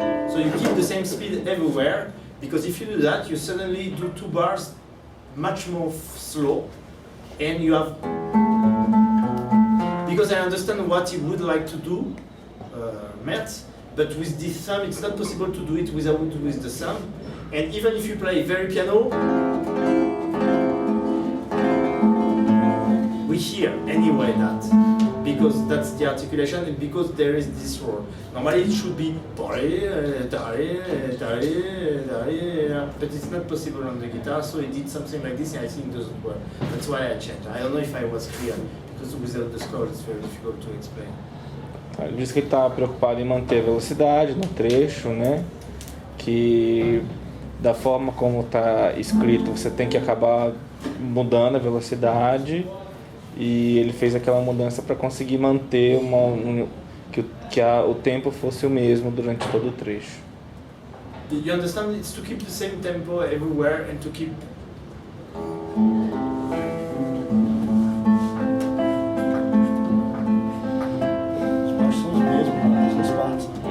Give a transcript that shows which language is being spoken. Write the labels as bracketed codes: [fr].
[en] So you keep the same speed everywhere, because if you do that, you suddenly do 2 bars much more slow, and you have, because I understand what he would like to do, Mertz, but with this thumb it's not possible to do it without with the thumb, and even if you play very piano, we hear anyway that, because that's the articulation and because there is this roll. Normally it should be, but it's not possible on the guitar, so he did something like this and I think it doesn't work. That's why I changed. I don't know if I was clear, because without the score it's very difficult to explain. [pt] Ele diz que ele está preocupado em manter a velocidade no trecho, né? Que da forma como está escrito você tem que acabar mudando a velocidade, e ele fez aquela mudança para conseguir manter o tempo fosse o mesmo durante todo o trecho. [en] You understand? It's to keep the same tempo everywhere and to keep. [pt] Os baixos são os mesmos, as partes.